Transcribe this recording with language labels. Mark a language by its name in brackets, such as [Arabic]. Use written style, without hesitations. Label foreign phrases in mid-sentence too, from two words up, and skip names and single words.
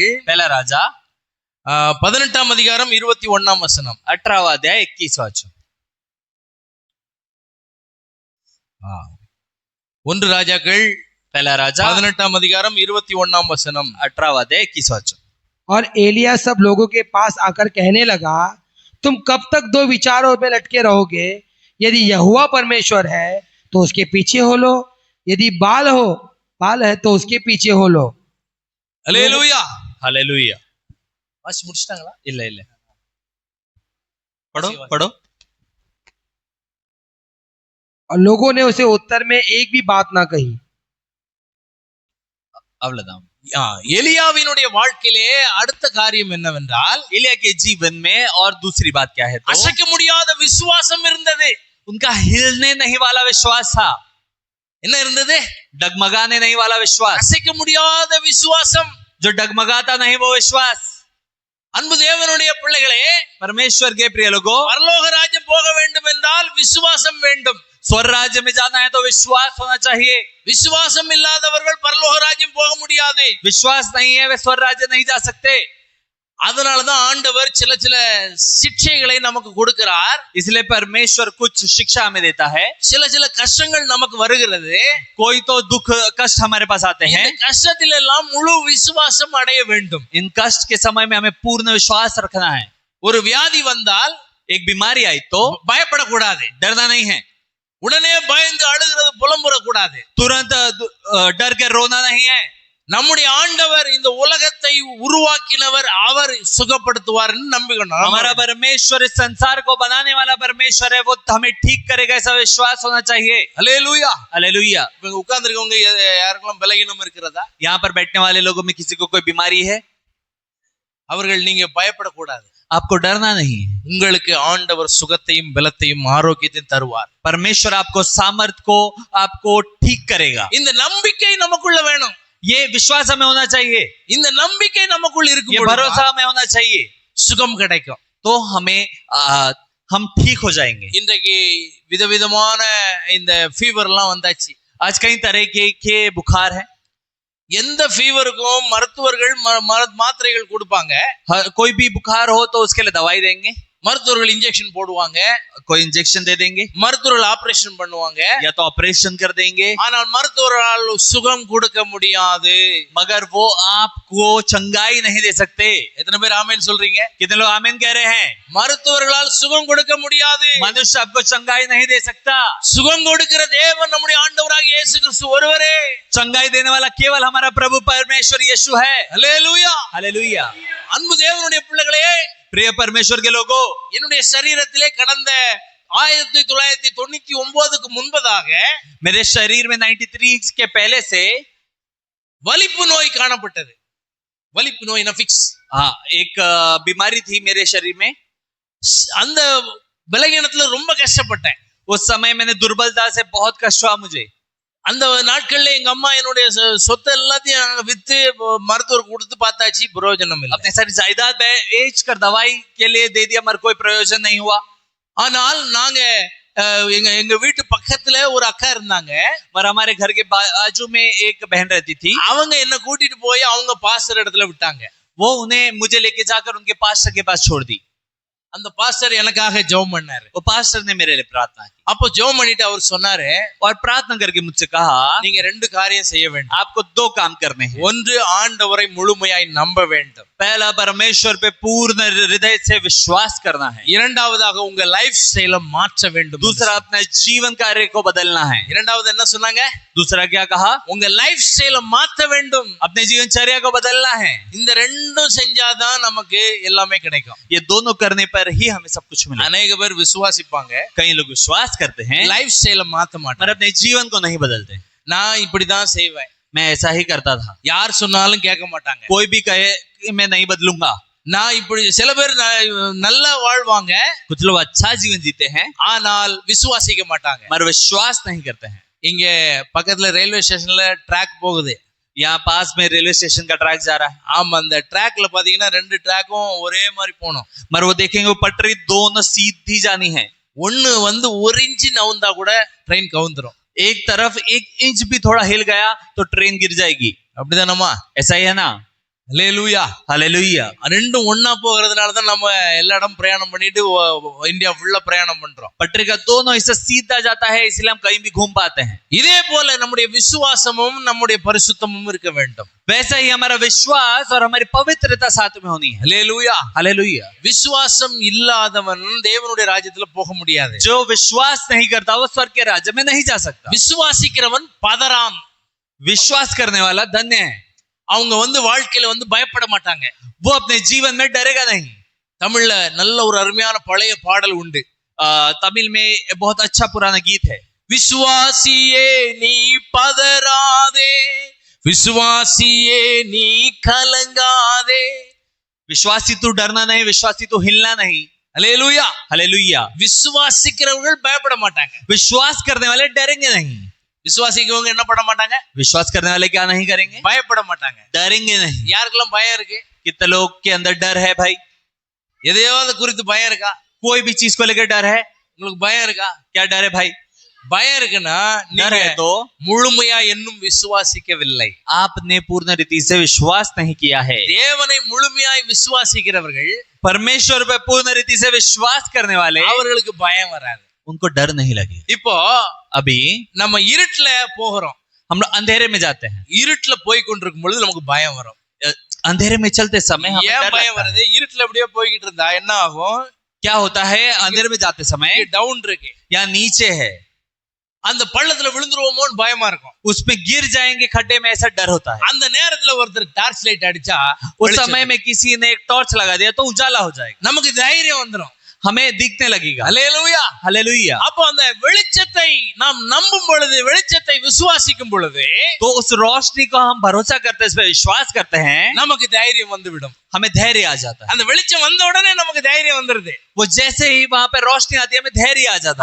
[Hindi] पहला राजा [Tamil] 18ஆம் அதிகாரம் 21ஆம் வசனம். [Hindi] 18वां अध्याय 21वां वचन। [Tamil] 1 ராஜாக்கள் [Hindi] पहला राजा [Tamil] 18ஆம் அதிகாரம் 21ஆம் வசனம். [Hindi] 18वां अध्याय 21वां वचन। और एलिया सब लोगों के पास आकर कहने लगा, तुम कब तक दो विचारों में लटके रहोगे? यदि यहोवा परमेश्वर है तो उसके पीछे हो लो, यदि बाल है तो उसके पीछे हो लो। [Tamil] அல்லேலூயா. [Hindi] हालेलुया। [Tamil] வாசி முடிச்சிட்டாங்களா? இல்ல पढ़ो। [Hindi] और लोगों ने उसे उत्तर में एक भी बात ना कही। अवलदाम। [Tamil] எலியாவினுடைய வாழ்க்கையிலே அடுத்த காரியம் என்னவென்றால், [Hindi] एलिया के जीवन में और दूसरी बात क्या है तो [Tamil] அசைக்க முடியாத விசுவாசம் இருந்தது. [Hindi] उनका हिलने नहीं वाला विश्वास था। [Tamil] என்ன இருந்தது? [Hindi] डगमगाने नहीं वाला विश्वास, [Tamil] அசைக்க முடியாத விசுவாசம். [Hindi] जो डगमगाता नहीं वो विश्वास। [Tamil] அன்பு தேவனுடைய பிள்ளைகளே, [Hindi] परमेश्वर के प्रिय लोगों, [Tamil] பரலோக ராஜ்யம் போக வேண்டும் என்றால் விசுவாசம் வேண்டும். [Hindi] स्वर्ग राज्य में जाना है तो विश्वास होना चाहिए। [Tamil] விசுவாசம் இல்லாதவர்கள் பரலோக ராஜ்யம் போக முடியாது. [Hindi] विश्वास नहीं है वे स्वर्ग राज्य नहीं जा सकते। [Tamil] அதனாலதான் ஆண்டவர் சில சிக்ஷைகளை நமக்கு கொடுக்கிறார். [Hindi] इसलिए परमेश्वर कुछ शिक्षा हमें देता है। [Tamil] சில கஷ்டங்கள் நமக்கு வருகிறது. [Hindi] कोई तो दुख कष्ट हमारे पास आते हैं, [Tamil] இந்த கஷ்டத்தில் எல்லாம் முழு விசுவாசம் அடைய வேண்டும். [Hindi] इन कष्ट के समय में हमें पूर्ण विश्वास रखना है। [Tamil] ஒரு வியாதி வந்தால், [Hindi] एक बीमारी आई तो [Tamil] பயப்படக்கூடாது, [Hindi] डरना नहीं है। [Tamil] உடனே பயந்து அழுகிறது புலம்புற கூடாது. [Hindi] तुरंत डर के रोना नहीं है। [Tamil] நம்முடைய ஆண்டவர் இந்த உலகத்தை உருவாக்கினவர், அவர் சுகப்படுத்துவார்னு நம்பிக்கணும். [Hindi] हमारा परमेश्वर इस संसार को बनाने वाला परमेश्वर है, वो हमें ठीक करेगा, ऐसा विश्वास होना चाहिए. [Tamil] அல்லேலூயா. [Hindi] हालेलुया. [Tamil] இங்க உட்கார்ந்திருக்கவங்க யாருக்கெல்லாம் பலகீனம் இருக்கிறதா? [Hindi] यहाँ पर बैठने वाले लोगों में किसी को कोई बीमारी है? [Tamil] அவர்கள் நீங்க பயப்படக்கூடாது. [Hindi] आपको डरना नहीं. [Tamil] உங்களுக்கு ஆண்டவர் சுகத்தையும் பலத்தையும் ஆரோக்கியத்தையும் தருவார். [Hindi] परमेश्वर आपको सामर्थ को आपको ठीक करेगा. [Tamil] இந்த நம்பிக்கை நமக்குள்ள வேணும். [Hindi] ये विश्वास हमें होना चाहिए. [Tamil] இந்த நம்பிக்கை நமக்குள்ள [Hindi] ये [Tamil] இருக்கும் [Hindi] भरोसा हमें होना चाहिए. [Tamil] சுகம் கிடைக்கும். [Hindi] तो हमें हम ठीक हो जाएंगे. [Tamil] இன்றைக்கு விதவிதமான இந்த ஃபீவர்லாம் வந்தாச்சு. [Hindi] आज कई तरह के बुखार है. [Tamil] எந்த ஃபீவருக்கும் மருத்துவர்கள் மாத்திரைகள் கொடுப்பாங்க. [Hindi] कोई भी बुखार हो तो उसके लिए दवाई देंगे. [Tamil] மருத்துவர்கள் इंजेक्शन போடுவாங்க. [Hindi] कोई इंजेक्शन दे देंगे. [Tamil] மருத்துவர்கள் ஆபரேஷன் பண்ணுவாங்க. [Hindi] या तो ऑपरेशन कर देंगे. [Tamil] ஆனால் மருத்துவரால் சுகம் கொடுக்க முடியாது. [Hindi] मगर वो आपको चंगाई नहीं दे सकते. [Tamil] எத்தனை பேர் ஆமென் சொல்றீங்க? [Hindi] कितने लोग आमीन कह रहे हैं? [Tamil] மருத்துவர்களால் சுகம் கொடுக்க முடியாது. [Hindi] मनुष्य आपको चंगाई नहीं दे सकता. [Tamil] சுகம் கொடுக்கிற தேவன் நம்முடைய ஆண்டவராகிய இயேசு கிறிஸ்து ஒருவரே. [Hindi] चंगाई देने वाला केवल हमारा प्रभु परमेश्वर यीशु है. [Tamil] அல்லேலூயா. [Hindi] हालेलुया. [Tamil] அன்பு தேவனுடைய பிள்ளைகளே, [Hindi] प्रिय परमेश्वर के लोगों, [Tamil] என்னுடைய சரீரத்திலே கடந்த 1999க்கு முன்பதாக [Hindi] मेरे शरीर में 93 के पहले से [Tamil] வலிப்பு நோய் காணப்பட்டது. வலிப்பு நோய் ஃபிக்ஸ். [Hindi] हाँ, एक बीमारी थी मेरे शरीर में. [Tamil] அந்த பலகீனத்துல ரொம்ப கஷ்டப்பட்டேன். [Hindi] उस समय मैंने दुर्बलता से बहुत कष्ट हुआ मुझे. [Tamil] அந்த நாட்கள்ல எங்க அம்மா என்னுடைய சொத்து எல்லாத்தையும் வித்து மருத்துவர் கொடுத்து பார்த்தாச்சு, பிரயோஜனம் இல்லை. [Hindi] अपने सारी जायदाद बेच कर दवाई के लिए दे दिया, मगर कोई प्रयोजन नहीं हुआ. [Tamil] ஆனால் நாங்க எங்க வீட்டு பக்கத்துல ஒரு அக்கா இருந்தாங்க. [Hindi] पर हमारे घर के बाजू में एक बहन रहती थी. [Tamil] அவங்க என்ன கூட்டிட்டு போய் அவங்க பாஸ்டர் இடத்துல விட்டாங்க. [Hindi] वो उन्हें मुझे लेके जाकर उनके पास्टर के पास छोड़ दी. [Tamil] அந்த பாஸ்டர் எனக்காக ஜெபம் பண்ணாரு. [Hindi] वो पास्टर ने मेरे लिए प्रार्थना की. [Tamil] அப்போ ஜெபம் பண்ணிட்டு அவர் சொன்னாரு, [Hindi] और प्रार्थना करके मुझसे कहा, [Tamil] நீங்க ரெண்டு காரியம் செய்ய வேண்டும். [Hindi] आपको दो काम करने हैं. [Tamil] ஒன்று, ஆண்டவரை முழுமையாய் நம்ப வேண்டும். [Hindi] पहला, परमेश्वर पे पूर्ण हृदय से विश्वास करना है. [Tamil] இரண்டாவதாக உங்க [English] life style [Tamil] மாற்ற வேண்டும். [Hindi] दूसरा, अपने जीवन कार्य को बदलना है. [Tamil] இரண்டாவது என்ன சொன்னாங்க? [Hindi] दूसरा क्या कहा? [Tamil] உங்க [English] life style [Tamil] மாற்ற வேண்டும். [Hindi] अपने जीवनचर्या को बदलना है. [Tamil] இந்த ரெண்டும் செஞ்சாதான் நமக்கு எல்லாமே கிடைக்கும். [Hindi] ये दोनों करने पर ही हमें सब कुछ मिलेगा. [Tamil] अनेक பேர் விசுவாசிப்பாங்க, [Hindi] कई लोग विश्वास करते हैं, [English] life style [Tamil] மாத்த [Hindi] पर [Tamil] மாட்டாங்க. [Hindi] अपने जीवन को नहीं बदलते. [Tamil] நான் இப்படிதான் செய்வேன், [Hindi] मैं ऐसा ही करता था. [Tamil] யார் சொன்னாலும் கேட்க மாட்டாங்க. [Hindi] कोई भी कहे कि मैं नहीं बदलूंगा. [Tamil] நான் இப்படி சில பேர் நல்லா வாழ்வாங்க, [Hindi] कुछ लोग अच्छा जीवन जीते हैं, [Tamil] ஆனால் விசுவாசிக்க மாட்டாங்க. [Hindi] मगर विश्वास नहीं करते हैं. [Tamil] இங்க பக்கத்துல [English] railway station [Tamil] ட்ராக் போகுது. [Hindi] यहाँ पास में [English] railway station [Hindi] का ट्रैक जा रहा है. [Tamil] ஆமா, அந்த ட்ராக்ல பாத்தீங்கன்னா ரெண்டு ட்ராக்கும் ஒரே மாதிரி போகணும். [Hindi] मगर वो देखेंगे वो पटरी दोनों सीधी जानी है. [Tamil] ஒண்ணு ஒரு இன்ச்சு நவுந்தா கூட ட்ரெயின் கவுந்துரும். [Hindi] एक तरफ 1 इंच भी थोड़ा हिल गया तो ट्रेन गिर जाएगी. [Tamil] அப்படிதானம்மா? [Hindi] ऐसा ही है ना? [Tamil] அல்லேலூயா. [Hindi] हालेलुया. [Tamil] ரெண்டும் ஒண்ணா போகிறதுனால தான் நம்ம எல்லா இடம் பிரயாணம் பண்ணிட்டு இந்தியா ஃபுல்லா பிரயாணம் பண்றோம். [Hindi] पटरी का दोनों हिस्सा सीधा जाता है, इसलिए हम कहीं भी घूम पाते हैं. [Tamil] இதே போல நம்முடைய விசுவாசமும் நம்முடைய பரிசுத்தமும் இருக்க வேண்டும். [Hindi] वैसा ही हमारा विश्वास और हमारी पवित्रता साथ में होनी है. [Tamil] அல்லேலூயா. [Hindi] हालेलुया. [Tamil] விசுவாசம் இல்லாதவன் தேவனுடைய ராஜ்யத்துல போக முடியாது. [Hindi] जो विश्वास नहीं करता वो स्वर्ग के राज्य में नहीं जा सकता. [Tamil] விசுவாசிக்கிறவன் பதறான். [Hindi] विश्वास करने वाला धन्य है. [Tamil] அவங்க வாழ்க்கையில பயப்பட மாட்டாங்க. [Hindi] वो अपने जीवन में डरेगा नहीं. [Tamil] தமிழ்ல நல்ல ஒரு அருமையான பழைய பாடல் உண்டு. [Hindi] तमिल में बहुत अच्छा पुराना गीत है. [Tamil] விசுவாசியே நீ பதறாதே, விசுவாசியே நீ கலங்காதே. [Hindi] विश्वासी तू डरना नहीं, विश्वासी तू हिलना नहीं. [Tamil] அல்லேலூயா. [Hindi] हालेलुया. [Tamil] விசுவாசிக்கிறவர்கள் பயப்பட மாட்டாங்க. [Hindi] विश्वास करने वाले डरेंगे नहीं. [Tamil] விசுவாசிக்கிறவங்க என்ன பண்ண மாட்டாங்க? [Hindi] विश्वास करने वाले क्या नहीं करेंगे? [Tamil] பயப்பட மாட்டாங்க. [Hindi] डरेंगे नहीं. [Tamil] யாருக்கெல்லாம் பயம் இருக்கு? [Hindi] कितने लोग के अंदर डर है भाई? [Tamil] எதையாவது குறித்து பயம் இருக்கா? [Hindi] कोई भी चीज को लेकर डर है? [Tamil] உங்களுக்கு பயம் இருக்கா? [Hindi] क्या डर है भाई? [Tamil] பயம் இருக்குன்னா [Hindi] डर है तो [Tamil] முழுமையா இன்னும் விசுவாசிக்கவில்லை. [Hindi] आपने पूर्ण रीति से विश्वास नहीं किया है. [Tamil] தேவனை முழுமையாய் விசுவாசிக்கிறவர்கள், [Hindi] परमेश्वर पे पूर्ण रीति से विश्वास करने वाले, [Tamil] அவர்களுக்கு பயம் வராது. [Hindi] उनको डर नहीं लगे. [Tamil] இப்போ [Hindi] अभी [Tamil] நம்ம இருட்டுல போகிறோம். [Hindi] हम लोग अंधेरे में जाते हैं. [Tamil] இருட்டுல போய் கொண்டிருக்கும் பொழுது நமக்கு பயம் வரும். [Hindi] अंधेरे में चलते समय हमें [Tamil] ஏன் [Hindi] डर [Tamil] பயம் [Hindi] लगता है. [Tamil] வருது? இருட்டுல அப்படியே போய்கிட்டு இருந்தா என்ன ஆகும்? [Hindi] क्या होता है? अंधेरे में जाते समय [Tamil] டவுன் இருக்கு, [Hindi] या नीचे है, [Tamil] அந்த பள்ளத்துல விழுந்துருவோமோன்னு பயமா இருக்கும். [Hindi] उसमें गिर जाएंगे खड्डे में, ऐसा डर होता है। [Tamil] அந்த நேரத்துல ஒருத்தர் [English] torch light [Tamil] அடிச்சா [Hindi] उस समय में किसी ने एक टॉर्च लगा दिया तो उजाला हो जाएगा, [Tamil] நமக்கு தைரியம் வந்துரும். [Hindi] हमें दिखने लगेगा। [Tamil] அல்லேலூயா. [Hindi] हालेलुया। [Tamil] அப்போ அந்த வெளிச்சத்தை நாம் நம்பும் பொழுது, வெளிச்சத்தை விசுவாசிக்கும் பொழுது [Hindi] तो उस रोशनी को हम भरोसा करते हैं, इस पर विश्वास करते हैं, [Tamil] நமக்கு தைரியம் வந்துவிடும். [Hindi] हमें धैर्य आ जाता है। [Tamil] அந்த வெளிச்சம் वந்த உடனே நமக்கு தைரியம் வந்துருது. [Hindi] वो जैसे ही वहां पे रोशनी आती है, हमें धैर्य आ जाता है।